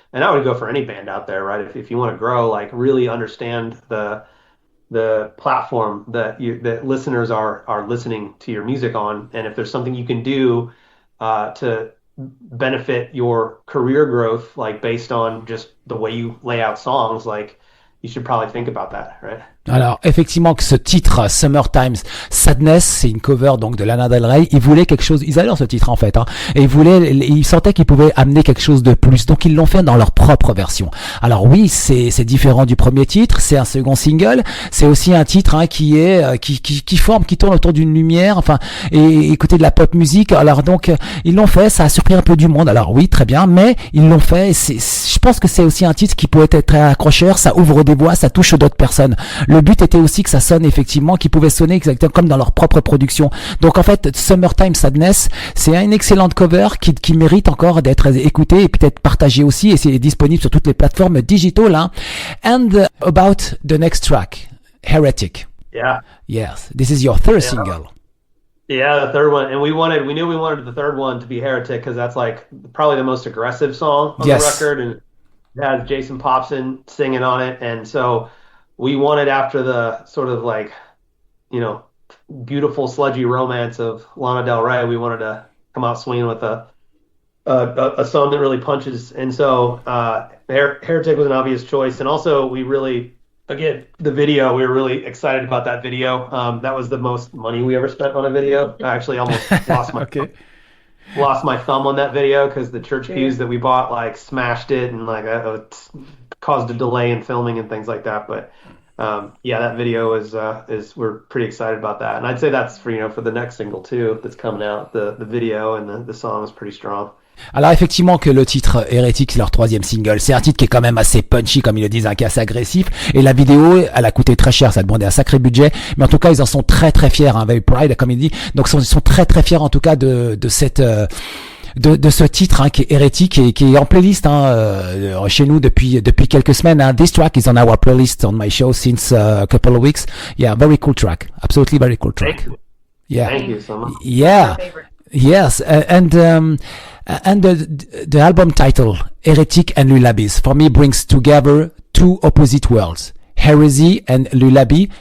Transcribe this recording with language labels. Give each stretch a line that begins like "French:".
English: And I would go for any band out there, right? If you want to grow, like really understand the platform that listeners are listening to your music on. And if there's something you can do to benefit your career growth, like based on just the way you lay out songs, like you should probably think about that, right?
French: Alors, effectivement, que ce titre, Summertime Sadness, c'est une cover, donc, de Lana Del Rey. Ils voulaient quelque chose, ils adorent ce titre, en fait, hein. Et ils sentaient qu'ils pouvaient amener quelque chose de plus. Donc, ils l'ont fait dans leur propre version. Alors, oui, c'est différent du premier titre. C'est un second single. C'est aussi un titre, hein, qui tourne autour d'une lumière, enfin, et écouter de la pop musique. Alors, donc, ils l'ont fait. Ça a surpris un peu du monde. Alors, oui, très bien. Mais, ils l'ont fait. Je pense que c'est aussi un titre qui peut être très accrocheur. Ça ouvre des voix, ça touche d'autres personnes. Le but était aussi que ça sonne effectivement, qu'ils pouvaient sonner exactement comme dans leur propre production. Donc en fait, Summertime Sadness, c'est une excellente cover qui mérite encore d'être écoutée et peut-être partagée aussi, et c'est disponible sur toutes les plateformes digitales, hein.
English: And about the next track, Heretic. Yeah. Yes, this is your third single. Yeah, the third one, and we knew we wanted the third one to be Heretic because that's like probably the most aggressive song on the record, and it has Jason Popson singing on it, and so we wanted, after the sort of like, you know, beautiful sludgy romance of Lana Del Rey, we wanted to come out swinging with a a song that really punches. And so Heretic was an obvious choice. And also we really, again, the video, we were really excited about that video. That was the most money we ever spent on a video. I actually almost lost my Okay. lost my thumb on that video because the church pews that we bought like smashed it and like it caused a delay in filming and things like that. But yeah, that video is we're pretty excited about that. And I'd say that's for the next single too that's coming out. The video and the song is pretty strong.
French: Alors effectivement que le titre Hérétique, c'est leur troisième single. C'est un titre qui est quand même assez punchy, comme ils le disent, qui est assez agressif. Et la vidéo, elle a coûté très cher, ça a demandé un sacré budget. Mais en tout cas, ils en sont très très fiers,
English: very proud,
French: comme il dit. Donc ils sont très très fiers en tout cas de ce titre qui est Hérétique et qui est en playlist chez nous depuis quelques semaines.
English: This track is on our playlist on my show since a couple of weeks. Yeah, very cool track. Absolutely very cool track. Thank you. Yeah. Thank you so much. Yeah. Yes, and the album title, Heretic and Lullabies, for me brings together two opposite worlds, heresy and lullaby.